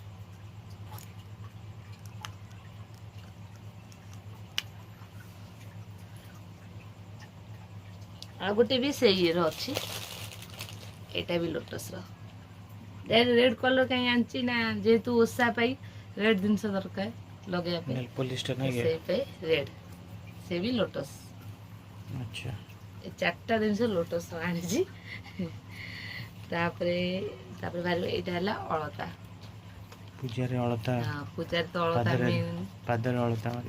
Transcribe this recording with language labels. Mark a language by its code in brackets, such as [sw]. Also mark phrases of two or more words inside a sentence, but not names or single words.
[or] ଆଉ ଗୋଟେ ବି ସେଇ ଇଏର ଅଛି, ଏଇଟା ବି ଲୋଟସ୍ର। [en] red color [or] କାହିଁ ଆଣିଛି ନା, ଯେହେତୁ ଓଷା ପାଇଁ ରେଡ୍ ଜିନିଷ ଦରକାର ଲଗେଇବା ପାଇଁ, [hi] नेल पॉलिश टा नहीं [or] ସେଇ ପାଇଁ ରେଡ୍, ସେ ବି ଲୋଟସ୍। अच्छा ଏ ଚାରିଟା ଜିନିଷ ଲୋଟସ୍ ଆଣିଛି। ତାପରେ ବାହାରିବ ଏଇଟା ହେଲା ଅଳତା। ପୂଜାରେ ଅଳତା, ହଁ, ପୂଜାରେ ତ ଅଳତା ମେନ୍, ପାଦରେ ଅଳତା ମାରିବ।